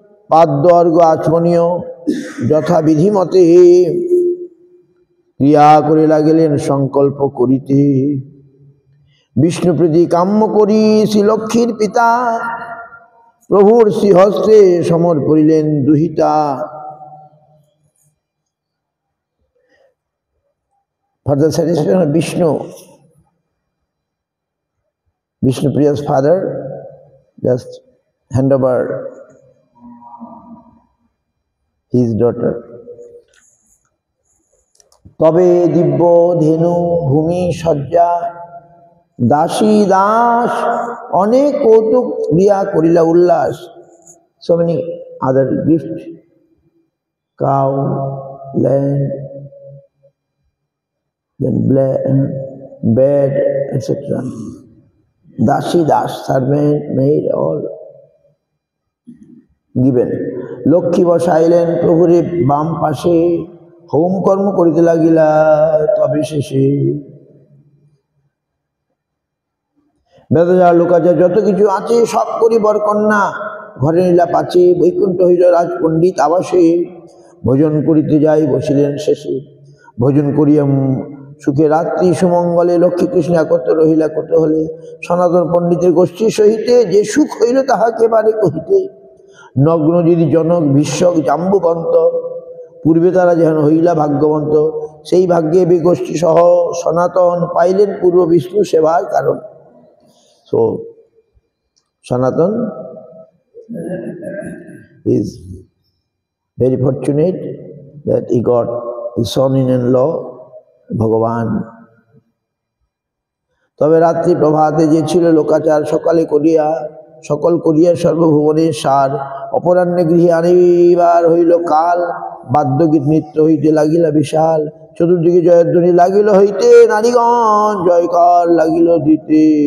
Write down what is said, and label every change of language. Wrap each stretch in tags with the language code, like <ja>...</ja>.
<bn>পাদ্য অর্ঘ্য আচমনীয় যথাবিধি মতে, ক্রিয়া করে লাগিলেন সংকল্প করিতে। বিষ্ণুপ্রীতি কাম্য করি শ্রীলক্ষ্মীর পিতা, প্রভুর শ্রীহস্তে সমর্পণিলেন দুহিতা।</bn> <en>For the satisfaction of Vishnupriya's father just hand over his daughter.</en> <bn>তবে দিব্য ধেনু ভূমি সজ্জা, দাসী দাস অনেক কৌতুক দিয়া করিলা উল্লাস।</bn> <en>So many other gifts, cow, land, then bed, etc. Dashi das, servant, maid, all given.</en> <bn>Lakshmi বসাইলেন প্রভুরে বাম পাশে, হোম কর্ম করিতে লাগিলা তবে শেষে। বেদজার লোকাচার যত কিছু আছে সব করিবর কন্যা, ঘরে নিলা পাচে বৈকুণ্ঠ হইল রাজপণ্ডিত আবাসে। ভোজন করিতে যাই বসিলেন শেষে, ভোজন করিয়া সুখে রাত্রি সুমঙ্গলে। লক্ষ্মী কৃষ্ণ একত্র রহিলা কৌতূহলে, সনাতন পণ্ডিতের গোষ্ঠীর সহিতে যে সুখ হইল তাহাকে পারে কহিতে। নগ্ন যদি জনক ভীষ্মক জাম্বুবন্ত, পূর্বে তারা যেন হইলা ভাগ্যবন্ত। সেই ভাগ্যে গোষ্ঠী সহ সনাতন পাইলেন পূর্ব বিষ্ণু সেবার কারণ।</bn> <en>So Sanatan is very fortunate that he got his son-in-law ভগবান।</en> <bn>তবে রাত্রি প্রভাতে যে ছিল লোকাচার, সকালে করিয়া সকল করিয়া সর্বভুবনের সার। অপরাহ্নে গৃহে আনিবার হইল কাল, বাদ্যগীত নৃত্য হইতে লাগিলা বিশাল। চতুর্দিকে জয়ধ্বনি লাগিল হইতে, নারীগণ জয়কার লাগিল দিতে।</bn>